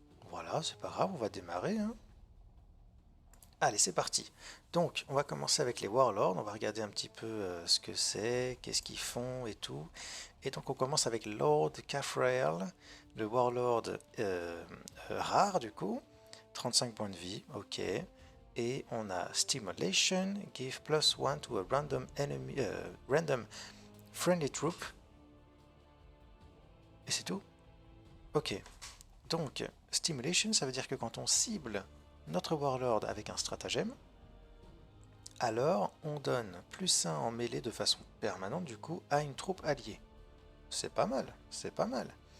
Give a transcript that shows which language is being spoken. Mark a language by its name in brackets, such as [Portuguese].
[French] Voilà, c'est pas grave, on va démarrer, hein. Allez, c'est parti. Donc, on va commencer avec les Warlords. On va regarder un petit peu ce que c'est, qu'est-ce qu'ils font et tout. Et donc, on commence avec Lord Cathrael, le Warlord rare du coup. 35 points de vie, ok. Et on a [English] Stimulation, give +1 to a random enemy, random friendly troop. [French] Et c'est tout? Ok. Donc, Stimulation, ça veut dire que quand on cible notre Warlord avec un stratagème, alors on donne +1 en mêlée de façon permanente du coup à une troupe alliée. C'est pas mal, c'est pas mal.